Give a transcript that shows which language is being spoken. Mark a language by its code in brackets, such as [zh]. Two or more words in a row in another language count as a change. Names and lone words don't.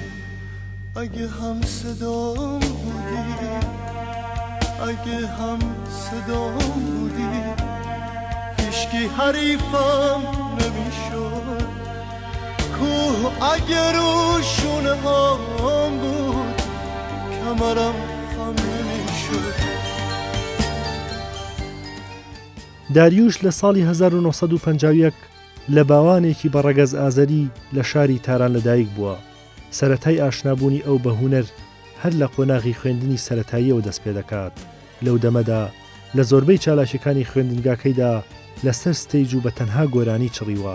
[fa] اگه هم صدام بودی، اگه هم صدام بودی، هیچکی حریفم نمیشد. کوه اگه روشونه هام بود، کمرم خم نمیشد. [ckb] داریوش لە ساڵی 1950 لە باوانێکی بەڕەگەز ئازەری لە شاری تاران لەدایک بووە. سەرەتای ئاشنابوونی ئەو بە هونەر هەر لە قۆناغی خوێندنی سەرەتاییەوە دەست پێ دەکات. لەو دەمەدا لە زۆربەی چالاشەکانی خوێندنگاکەیدا لەسەر ستەیج و بە تەنها گۆرانی چڕیوە.